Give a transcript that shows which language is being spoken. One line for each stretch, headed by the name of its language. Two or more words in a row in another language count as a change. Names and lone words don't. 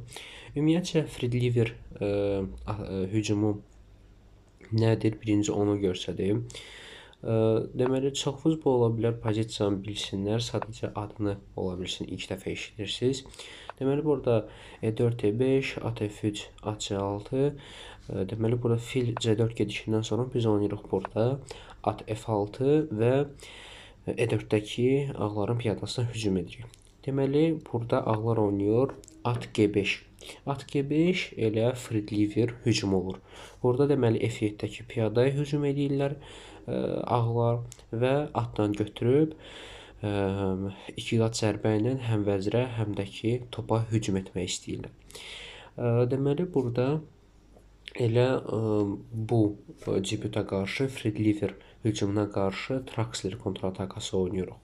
Azerbaijani: Ümumiyyətcə Fred Lever hücumu nədir? Birinci onu göstərdim. Deməli çox futbol ola bilər, pozisiyanı bilsinlər, sadəcə adını ola bilsin ilk dəfə eşidirsiniz. Deməli burada E4, E5, at F3, at C6. Deməli burada fil C4 gedişindən sonra biz oynayırıq burada at F6 və E4-dəki ağların piyadasına hücum edirik. Deməli burada ağlar oynayır at G5. At G5 elə Fred Lever hücum olur. Burada deməli F7-dəki piyadaya hücum edirlər ağlar və atdan götürüb iki qat zərbə ilə həm vəzirə, həm də ki topa hücum etmək istəyirlər. Deməli burada elə bu debyuta qarşı Fred Lever hücumuna qarşı Traxler kontratakası oynayırıq.